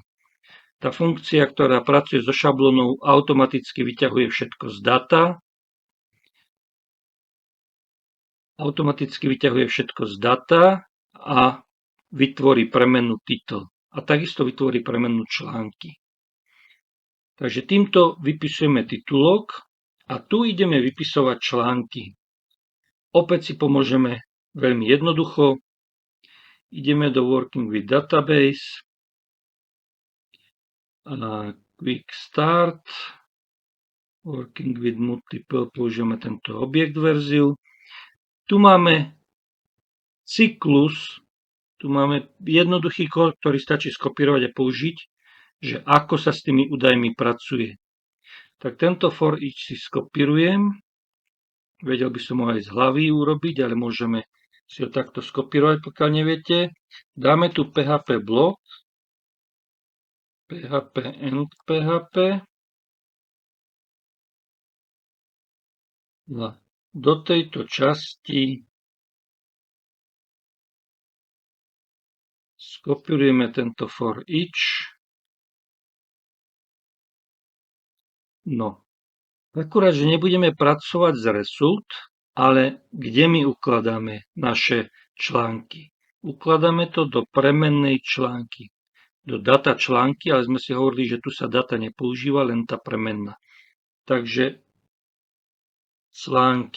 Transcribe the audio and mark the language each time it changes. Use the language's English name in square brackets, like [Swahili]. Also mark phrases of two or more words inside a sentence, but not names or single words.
[Slovak] Tá funkcia, ktorá pracuje so šablónou, automaticky vyťahuje všetko z data, a vytvorí premennú title. A takisto vytvorí premennú články. Takže týmto vypisujeme titulok a tu ideme vypisovať články. Opäť si pomôžeme veľmi jednoducho. Ideme do [English] Working with Database. [Slovak] A [English] Quick Start. Working with Multiple. [Slovak] Použijeme tento objekt verziu. Tu máme cyklus. Tu máme jednoduchý kód, ktorý stačí skopírovať a použiť, že ako sa s tými údajmi pracuje. Tak tento [English] for each [Slovak] si skopírujem. Vedel by som ho aj z hlavy urobiť, ale môžeme si ho takto skopírovať, pokiaľ neviete. Dáme tu PHP blok. PHP and PHP. A do tejto časti skopírujeme tento [English] for each. [Slovak] No, akurát, že nebudeme pracovať z result, ale kde my ukladáme naše články. Ukladáme to do premennej články. Do data články, ale sme si hovorili, že tu sa data nepoužíva, len tá premenná. Takže články.